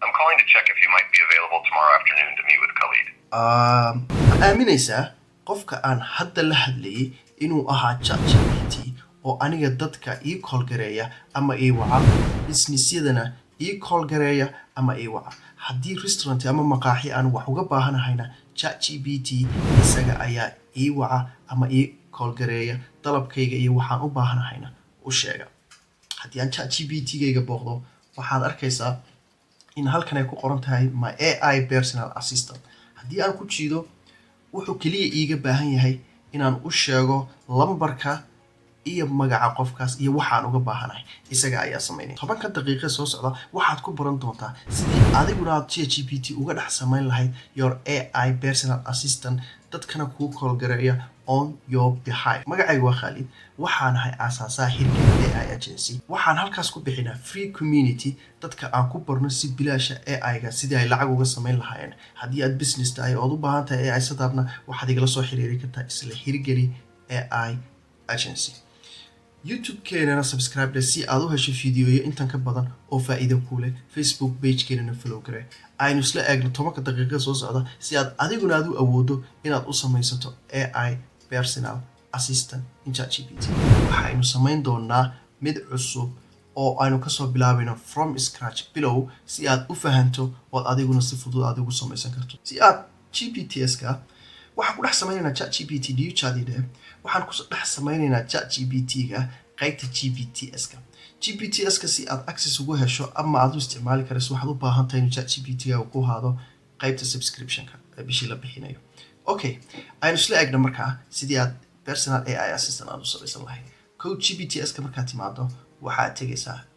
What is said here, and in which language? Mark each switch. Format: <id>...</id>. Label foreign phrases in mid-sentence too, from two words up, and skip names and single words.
<en>calling to check if you might be available tomorrow afternoon to meet with Khalid.</en> <so>aaminaysaa qofka aan hadda la hadlayay inuu ahaa ChatGPT oo aniga dadka ii call gareeya ama ii waca businessyadana ii call gareeya ama ii waca haddii restaurant ama maqaaxi aan wax uga baahanahayna ChatGPT isaga ayaa ii waca ama ii call gareeya dalabkayga iyo waxaan u baahanahayna u sheega haddii aan ChatGPT-gayga booqdo waxaad arkaysaa in halkan ay ku qoran tahay</so> <en>my AI personal assistant</en> <so>haddii aan ku jiido wuxuu kaliya iiga baahan yahay inaan u sheego lambarka iyo magaca qofkaas iyo waxaan uga baahanahay isaga ayaa sameynaya 10 daqiiqo soo socda waxaad ku baran doontaa sidii adiguna aad ChatGPT uga dhex samayn lahayd</so> <en>your AI personal assistant</en> <so>dadkana kuu call gareeya</so> <en>on your behalf</en> <so>magacaygu waa Khalid waxaan ahay aasaasaha hirgelin AI agency waxaan halkaas ku bixinaa</so> <en>free community</en> <so>dadka aan ku barno si bilaasha AI-ga sidii ay lacag uga samayn lahaayeen haddii aad business tahay oo u baahan tahay AI sadabna waxaad igala soo xiriiri kartaa isla hirgeli AI agency YouTube-keenana subscribe si aad u hesho fiidiyoyo intan ka badan oo faa'iido ku leh Facebook page-keenana follow garee aynu isla eegno 10 daqiiqo soo socda si aad adiguna aad u awoodo inaad u samaysato</so> <en>AI personal assistant in ChatGPT</en> <so>waxaynu samayn doonaa mid cusub oo aynu ka soo bilaabayno</so> <en>from scratch below</en> <so>si aad u fahanto oo adiguna si fudud aad ugu samaysan karto si aad GPTs-ka waxaan ku dhex samaynaynaa ChatGPT chatide waxaan ku dhex samaynaynaa ChatGPT-ga qaybta GPTs-ka GPTs-ka si aad access ugu hesho ama aad u isticmaali karayso waxaad u baahan tahay in ChatGPT-ga uu ku haado qaybta subscription-ka ee bishii la bixinayo okay aynu isla eegno markaa sidii aad</so> <en>personal AI assistant</en> <so>aad u samaysan lahayd GPTs-ka markaad timaado waxaad tegaysaa</so>